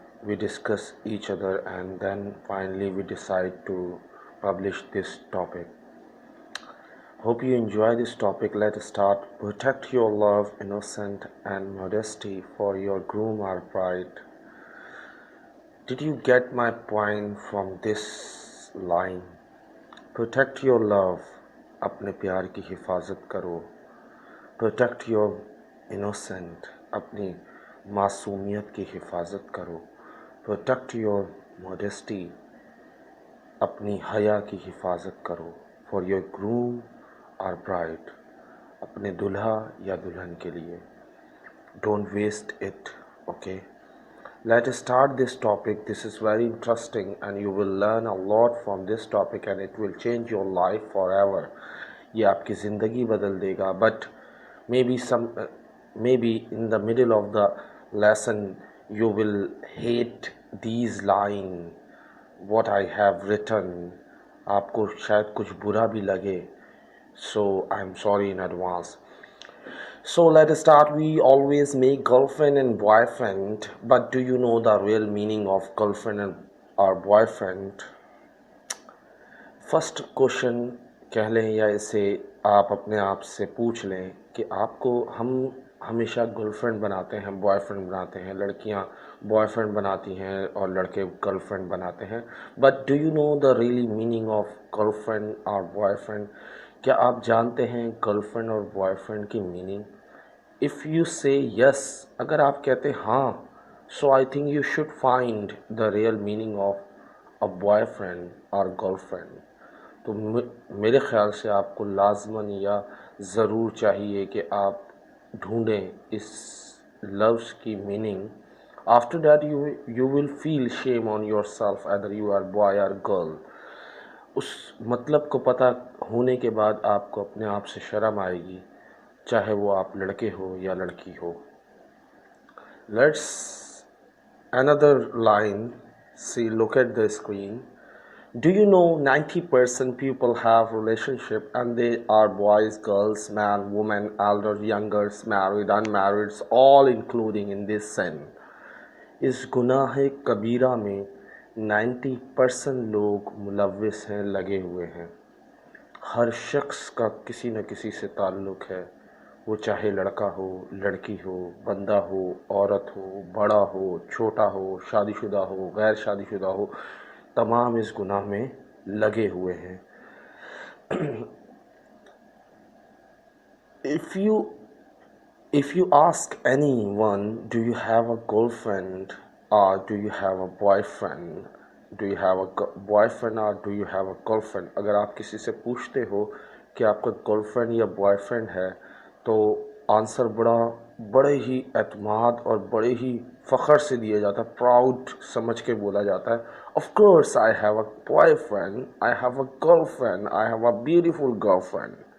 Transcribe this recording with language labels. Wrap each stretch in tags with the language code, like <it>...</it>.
<en>We discuss each other and then finally we decide to publish this topic. Hope you enjoy this topic. Let us start. Protect your love, innocence and modesty, for your groom or bride. Did you get my point from this line? Protect your love,</en> <hi>अपने प्यार की हिफाजत करो.</hi> <en>Protect your innocent,</en> <hi>अपनी मासूमियत की हिफाजत करो.</hi> <en>Protect your modesty,</en> <hi>अपनी हया की हिफाजत करो.</hi> <en>For your groom or bride,</en> <hi>अपने दुल्हा या दुल्हन के लिए.</hi> <en>Don't waste it, okay? Let us start this topic. This is very interesting and you will learn a lot from this topic and it will change your life forever.</en> <hi>ये आपकी ज़िंदगी बदल देगा.</hi> <en>But maybe in the middle of the lesson you will hate these lines, what I have written.</en> <hi>आपको शायद कुछ बुरा भी लगे.</hi> <en>So I'm sorry in advance. So let us start. We always make girlfriend and boyfriend, but do you know the real meaning of girlfriend or boyfriend? First question</en> <hi>कह लें या इसे आप अपने आप से पूछ लें कि आपको हम हमेशा गर्लफ्रेंड बनाते हैं, बॉयफ्रेंड बनाते हैं, लड़कियां बॉयफ्रेंड बनाती हैं और लड़के गर्लफ्रेंड बनाते हैं.</hi> <en>but do you know the really meaning of girlfriend</en> <hi>और</hi> <en>Boyfriend?</en> <hi>क्या आप जानते हैं गर्लफ्रेंड और बॉयफ्रेंड की मीनिंग?</hi> <en>if you say yes,</en> <hi>अगर आप कहते हाँ,</hi> <en>so I think you should find the real meaning of a boyfriend</en> <hi>और</hi> <en>Girlfriend.</en> <hi>तो मेरे ख़्याल से आपको लाजमन या ज़रूर चाहिए कि आप ढूंढें इस लव्स की meaning.</hi> <en>After that you will feel shame on yourself either you are boy or girl.</en> <hi>उस मतलब को पता होने के बाद आपको अपने आप से शर्म आएगी, चाहे वो आप लड़के हो या लड़की हो.</hi> <en>Let's another line. See, look at the screen. Do you know 90% people have relationship and they are boys, girls, man, woman, elder, younger, married, unmarried, all including in this sin.</en> <hi>इस गुनाह कबीरा में 90% लोग मुलव्विस हैं, लगे हुए हैं. हर शख्स का किसी न किसी से ताल्लुक़ है, वो चाहे लड़का हो, लड़की हो, बंदा हो, औरत हो, बड़ा हो, छोटा हो, शादीशुदा हो, गैर शादीशुदा हो, तमाम इस गुनाह में लगे हुए हैं.</hi> <en>If you ask anyone, do you have a girlfriend or do you have a boyfriend? Do you have a boyfriend or do you have a girlfriend?</en> <hi>अगर आप किसी से पूछते हो कि आपका गर्लफ्रेंड या बॉयफ्रेंड है, तो आंसर बड़े ही एतमाद और बड़े ही फ़ख्र से दिया जाता है, प्राउड समझ के बोला जाता है.</hi> <en>Of course I have a boyfriend, I have a girlfriend, I have a beautiful girlfriend.</en>